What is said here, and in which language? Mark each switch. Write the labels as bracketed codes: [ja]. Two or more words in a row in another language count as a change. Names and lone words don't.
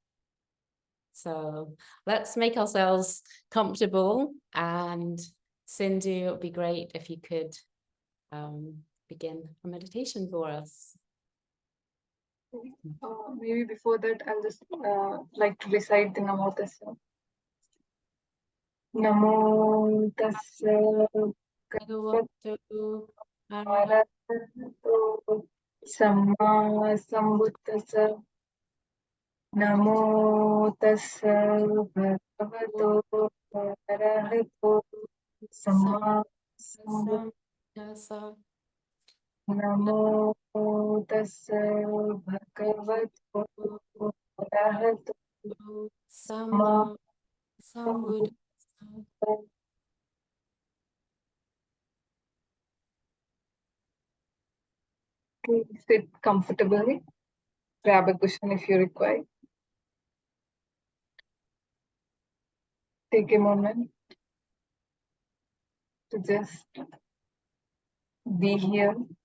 [en] So let's make ourselves comfortable, and Sindhu, it would be great if you could begin a meditation for us. Maybe before that, I'll just like to recite the Namo Tassa. [pi] Namo Tassa Bhagavato Arahato Samma Sambuddhassa. Namo Tassa Bhagavato Arahato Samma Sambuddhassa. Namo Tassa Bhagavato Arahato Samma Sambuddhassa. [en] Sit comfortably. Grab a cushion if you require. Take a moment to just be here.